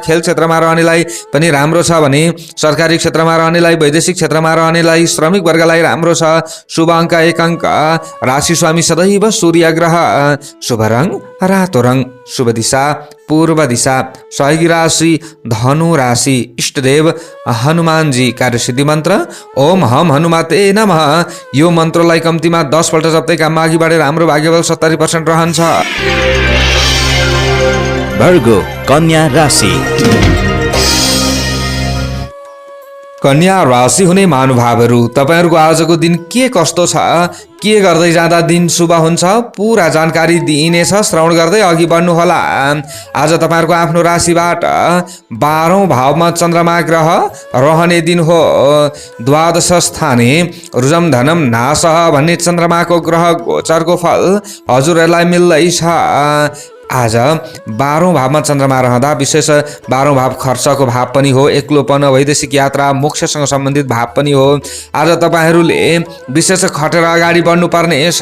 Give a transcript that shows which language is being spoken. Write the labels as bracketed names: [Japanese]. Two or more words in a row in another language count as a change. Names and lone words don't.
[Nepali] खेल क्षेत्रमा रहनेलाई पनि राम्रो छ भने सरकारी क्षेत्रमा रहनेलाई, वैदेशिक क्षेत्रमा रहनेलाई, श्रमिक वर्गलाई राम्रो छ। शुभ अङ्क 1 अङ्क। राशि स्वामी सदैव सूर्य ग्रह। शुभ रङ रातो रङ। शुभ दिशा पूर्व दिशा। सहयोगी राशि धनु राशि। इष्टदेव हनुमानजी। कार्यसिद्धि मन्त्र [Sanskrit] ओम हम हनुमते नमः। [Nepali] यो मन्त्रलाई कम्तीमा 10 पल्ट जप्दै काममा अघि बढेर हाम्रो भाग्यबल 70% रहन्छ। वर्गो कन्या राशि। कन्या राशि हुने महानुभावहरू तपाईहरुको आजको दिन के कस्तो छ, के गर्दै जाँदा दिन शुभ हुन्छ, पूरा जानकारी दिइनेछ। श्रवण गर्दै अघि बढ्नु होला। आज तपाईहरुको आफ्नो राशिबाट 12औं भावमा चन्द्रमा ग्रह रहने दिन हो। [Sanskrit] द्वादश स्थाने रुजम धनम नासः [Nepali] भन्ने चन्द्रमाको ग्रह गोचरको फल हजुरहरूलाई मिल्दैछ। आज 12औं भावमा चन्द्रमा रहँदा विशेष 12औं भाव खर्चको भाव पनि हो। एक्लोपन, वैदेशिक यात्रा, मोक्षसँग सम्बन्धित भाव पनि हो। आज तपाईहरुले विशेष खटेर अगाडि बढ्नुपर्ने छ।